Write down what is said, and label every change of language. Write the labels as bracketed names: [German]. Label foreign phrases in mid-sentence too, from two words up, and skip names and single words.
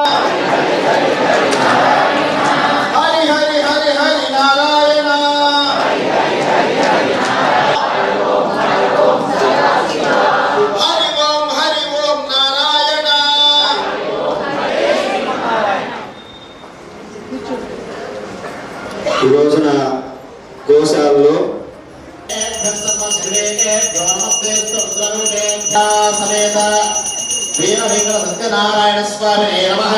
[Sanskrit] हरि हरि हरि हरि नारायण हरि ओम नारायण. [Telugu] ఈ రోజున గోశాలలో సమేత వీరవేంకట సత్యనారాయణ [Sanskrit] స్వామినే నమః.